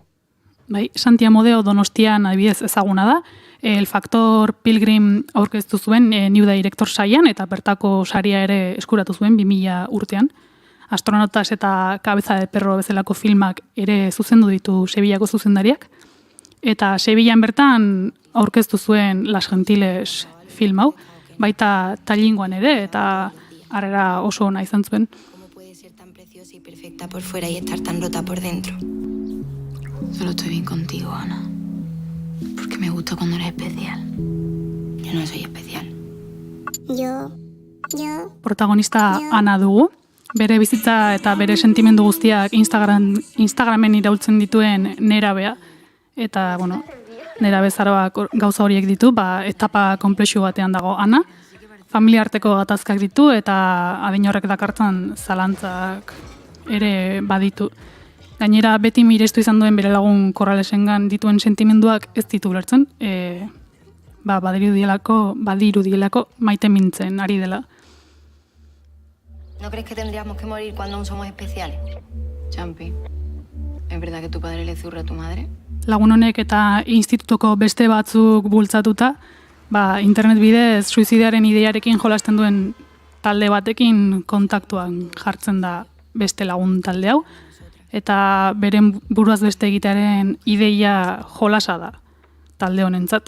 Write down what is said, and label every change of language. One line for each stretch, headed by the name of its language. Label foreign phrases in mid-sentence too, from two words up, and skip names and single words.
Basque: Bai, Santi Amodeo Donostian adibidez ezaguna da, El Factor Pilgrim aurkeztu zuen New Director saian, eta bertako saria ere eskuratu zuen 2000 urtean. Astronautas eta Cabeza de Perro bezalako filmak ere zuzendu ditu Sevillako zuzendariak. Eta Sevillan bertan aurkeztu zuen Las Gentiles film hau, baita Tallingoan ere, eta harrera oso ona izan zuen.
Spanish: ¿Cómo puede ser tan preciosa y perfecta por fuera y estar tan rota por dentro? Solo estoy bien contigo, Ana. Porque me gusta cuando eres especial. Yo no soy especial. Yo.
Basque: Protagonista Ana dugu. Bere bizitza eta bere sentimendu guztiak Instagramen iraultzen dituen nerabea. Eta, bueno, nerabe zaroak gauza horiek ditu, etapa komplexu batean dago Ana. Familia arteko gatazkak ditu eta adin horrek dakartzan zalantzak ere baditu. Gainera, beti mirestu izan duen bere lagun Corralesengan dituen sentimenduak ez ditu ulertzen. Badirudielako maite mintzen ari dela.
Spanish: ¿No crees que tendríamos que morir cuando aún somos especiales? Champi, ¿es verdad que tu padre le zurra a tu madre?
Basque: Lagun honek eta institutuko beste batzuk bultzatuta, internet bidez suizidearen ideiarekin jolasten duen talde batekin kontaktuan jartzen da beste lagun talde hau, eta beren buruaz beste egitearen ideia jolasa da talde honentzat.